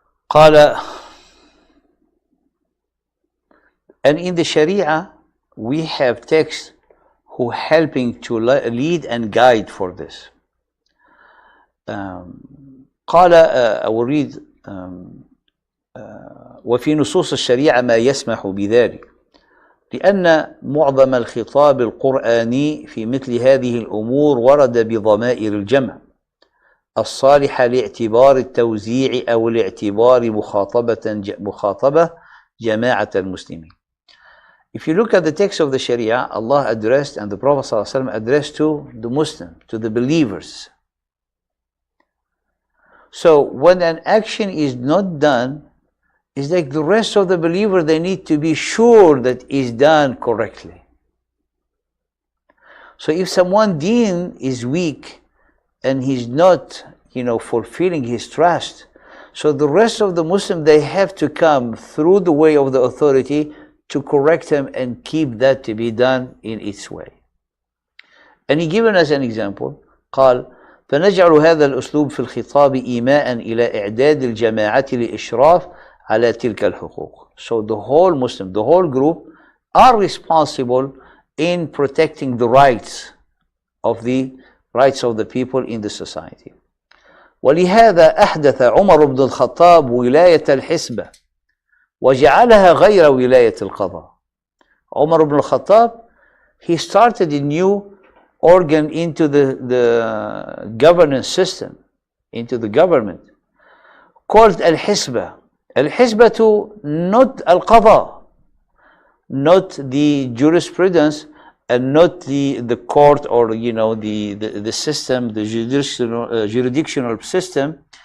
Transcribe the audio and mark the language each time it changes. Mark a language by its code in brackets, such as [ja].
[ar] قال, [en] and in the Sharia we have texts who helping to lead and guide for this. [ar] قال, [en] I will read, [ar] وفي نصوص الشريعة ما يسمح بذلك لأن معظم الخطاب القرآني في مثل هذه الأمور ورد بضمائر الجمع الصالحة لاعتبار التوزيع أو لاعتبار مخاطبة جماعة المسلمين. [en] If you look at the text of the Sharia, Allah addressed, and the Prophet ﷺ addressed to the Muslims, to the believers. So when an action is not done, it's like the rest of the believers, they need to be sure that it's done correctly. So if someone deen is weak and he's not, fulfilling his trust, so the rest of the Muslims, they have to come through the way of the authority to correct him and keep that to be done in its way. And he given us an example. [ar] قال فنجعل هذا الأسلوب في الخطاب إيماء إلى إعداد الجماعة لإشراف على تلك الحقوق. [en] So the whole Muslim, the whole group are responsible in protecting the rights of the people in the society. [ar] ولهذا أحدث عمر بن الخطاب ولاية الحسبة وجعلها غير ولاية القضاء. [en] Umar ibn al-Khattab, he started a new organ into the governance system, into the government, called al-Hisbah. Al-Hisbah to not al-Qadha, not the jurisprudence, and not the court, or the system, the jurisdictional system.